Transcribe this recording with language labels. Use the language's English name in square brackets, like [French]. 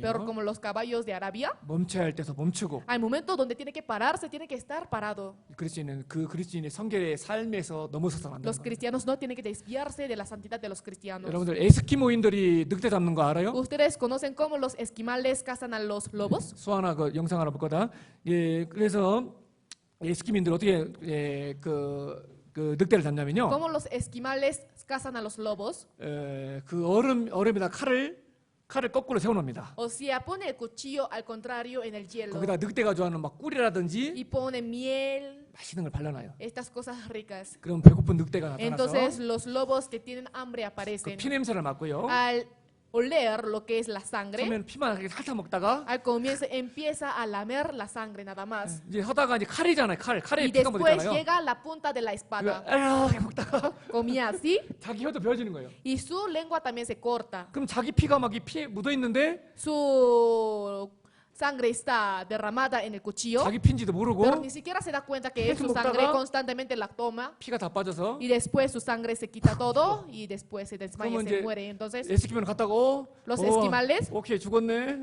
[Spanish] Pero como los caballos de Arabia, [Korean] 멈춰야 할 때서 멈추고 [Spanish] hay momentos donde tiene que pararse, tiene que estar parado. [Korean] 그리스도인은 그 그리스도인의 성결의 삶에서 넘어서서 안 되는 [Spanish] Los [Korean] 거예요. [Spanish] cristianos no tienen que desviarse de la santidad de los cristianos. [Korean] 여러분들 에스키모인들이 늑대 잡는 거 알아요? [Spanish] ¿Ustedes conocen cómo los esquimales cazan a los lobos? [Korean] 수아나 그 영상 하나 볼 거다. 그래서 에스키민들 어떻게 그 늑대를 잡냐면요. [Spanish] ¿Cómo los esquimales cazan a los lobos? [Korean] 그 얼음에다 칼을 거꾸로 세워놓습니다. [Spanish] O sea, pone el cuchillo al contrario en el hielo [Korean] 거기다 늑대가 좋아하는 막 꿀이라든지 [Spanish] y pone miel, [Korean] 맛있는 걸 발라놔요. [Spanish] estas cosas ricas. [Korean] 그럼 배고픈 늑대가 [Spanish] Entonces [Korean] 나타나서 [Spanish] los lobos que tienen hambre [Korean] 그 [Spanish] aparecen. [Korean] 피 냄새를 맡고요. [Spanish] Al oler lo que es la sangre, [Korean] 처음에는 피만 이렇게 살짝 먹다가 [Spanish] al comienzo empieza a lamer la sangre nada más. [Korean] 이제 하다가 이제 칼이잖아요. 칼에 [Spanish] Y [Korean] 피가 [Spanish] después [Korean] 묻었잖아요. [Spanish] llega la punta de la espada. [Korean] 이렇게 먹다가 [Spanish] Comía así [Korean] 자기 혀도 베어지는 거예요. [Spanish] y su lengua también se corta. [Korean] 그럼 자기 피가 막 이 피에 묻어 있는데 [Spanish] Su sangre está derramada en el cuchillo, [Korean] 자기 피인지도 [Spanish] pero [Korean] 모르고 [Spanish] ni siquiera se da cuenta que es [Korean] 계속 [Spanish] su sangre, [Korean] 먹다가 [Spanish] constantemente la toma. [Korean] 피가 다 빠져서 [Spanish] Y después su sangre se quita todo y después se desmaya, [Korean] 그러면 [Spanish] se [Korean] 이제 [Spanish] muere. Entonces, [Korean] 에스키면 갔다가 [Spanish] Los esquimales, [Korean] 오케이 죽었네.